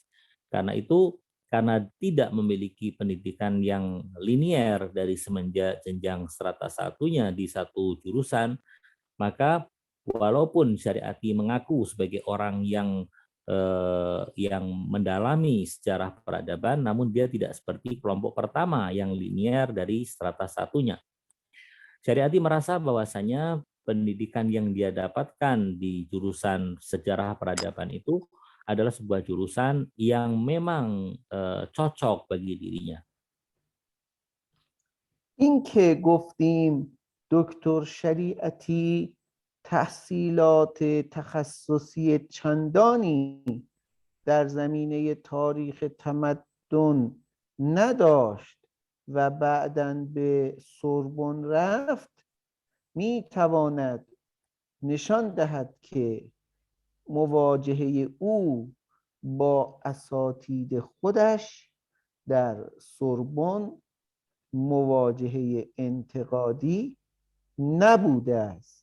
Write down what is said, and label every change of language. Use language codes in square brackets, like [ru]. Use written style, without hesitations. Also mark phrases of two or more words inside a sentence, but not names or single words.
[id] Karena tidak memiliki pendidikan yang linier dari semenjak jenjang strata 1-nya di satu jurusan, maka walaupun Syariati mengaku sebagai orang yang mendalami sejarah peradaban, namun dia tidak seperti kelompok pertama yang linier dari strata 1-nya. Syariati merasa bahwasanya pendidikan yang dia dapatkan di jurusan sejarah peradaban itu adalah sebuah jurusan yang memang cocok bagi dirinya. [fa] این که گفتیم دکتر شریعتی تحصیلات تخصصی چندانی در زمینه تاریخ تمدن نداشت و بعداً به سوربن رفت، می تواند نشان دهد که مواجهه او با اساتید خودش در سوربن مواجهه انتقادی نبوده است.